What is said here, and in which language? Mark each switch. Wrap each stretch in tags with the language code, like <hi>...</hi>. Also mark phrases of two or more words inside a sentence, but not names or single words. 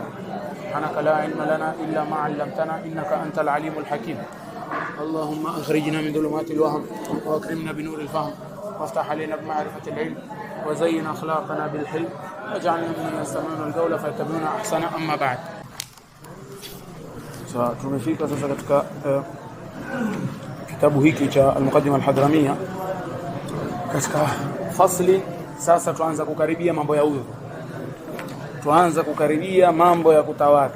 <ar>سبحانك لا علم لنا إلا ما علمتنا إنك أنت العليم الحكيم. اللهم أخرجنا من ظلمات الوهم وأكرمنا بنور الفهم، وافتح علينا بمعرفة العلم، وزين أخلاقنا بالحلم، واجعلنا ممن يستمعون القول فيتبعون أحسنه. أما بعد،</ar> <sw>tumefika sasa katika kitabu hiki cha Al-Muqaddimah Al-Hadramiyya. Katika fasli sasa tuanza kukaribia mambo ya udhu, tuanza kukaribia mambo ya kutawadha.</sw>